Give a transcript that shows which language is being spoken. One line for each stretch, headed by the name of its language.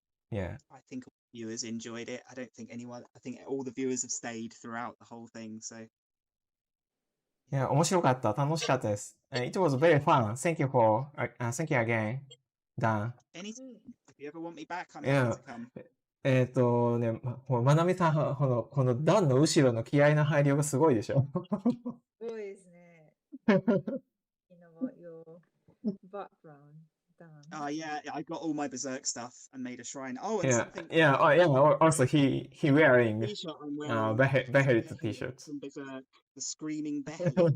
English: Yeah. I think all the viewers enjoyed it. I think all the viewers have stayed throughout the whole thing, so.
Japanese: いや、面白かった。楽しかったです。
English: It was very fun. Thank you again, Dan. Anytime. If you ever want me back, I'm Yeah. happy to come.
Japanese: ね、まなみさん、この段の後ろの気合の入りようがすごいでしょ。すごいですね。
English: You know what your background done. Yeah, I got all my Berserk stuff and made a shrine. Oh, and Yeah, something. yeah, also he wearing T-shirt I'm wearing. Behelit t-shirt. From Berserk, the screaming Behelit.